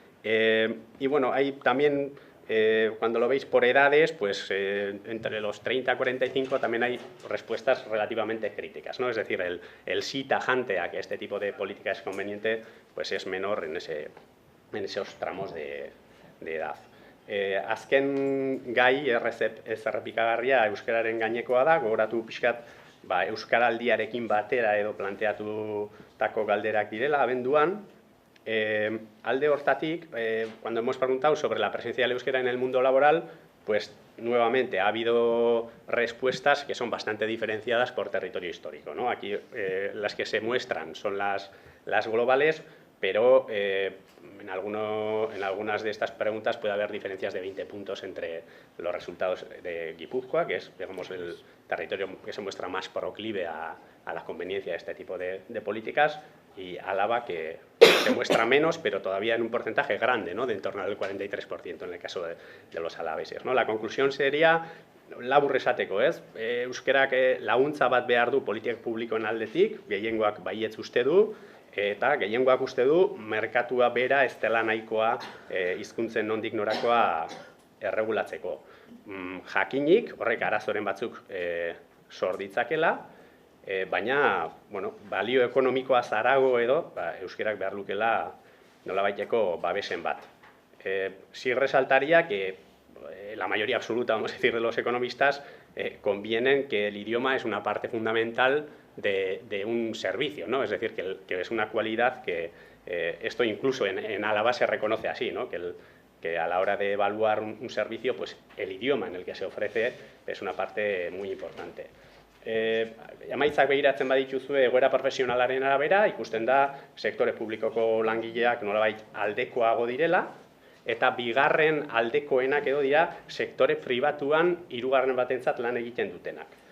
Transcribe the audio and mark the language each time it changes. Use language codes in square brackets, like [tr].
[es] Y bueno, hay también... cuando lo veis por edades, pues entre los 30 y 45 también hay respuestas relativamente críticas, ¿no? Es decir, el sí tajante a que este tipo de política es conveniente, pues es menor en esos tramos de edad. [eu] Azken gai ez errepikagarria euskararen gainekoa da, gogoratu pixkat euskaraldiarekin batera edo planteatutako galderak direla abenduan. Alde hortatik, [es] cuando hemos preguntado sobre la presencia del euskera en el mundo laboral, pues nuevamente ha habido respuestas que son bastante diferenciadas por territorio histórico, ¿no? Aquí las que se muestran son las globales, pero en algunas de estas preguntas puede haber diferencias de 20 puntos entre los resultados de Guipúzcoa, que es, digamos, el territorio que se muestra más proclive a la conveniencia de este tipo de políticas, y Álava, que se muestra menos, pero todavía en un porcentaje grande, ¿no? De en torno al 43% en el caso de los alaveses, ¿no? La conclusión sería, [eu] labur esateko, ez? Euskerak laguntza bat behar du politika publikoen aldetik, gehiengoak baietz uste du, eta gehiengoak uste du merkatua bera ez dela nahikoa hizkuntzen nondik norakoa erregulatzeko. Jakinik, horrek arazoren batzuk sor ditzakela, baina, bueno, balio ekonomikoa zarago edo, euskerak behar lukela nolabaiteko babesen bat. [es] Sí resaltaría que la mayoría absoluta, vamos a decir, de los economistas convienen que el idioma es una parte fundamental de un servicio, ¿no? Es decir, que es una cualidad que esto incluso en Álava se reconoce así, ¿no? Que a la hora de evaluar un servicio, pues el idioma en el que se ofrece es una parte muy importante. [eu] Emaitzak begiratzen badituzue egoera profesionalaren arabera, ikusten da sektore publikoko langileak nolabait aldekoago direla, eta bigarren aldekoenak edo dira sektore pribatuan hirugarren batentzat lan egiten dutenak.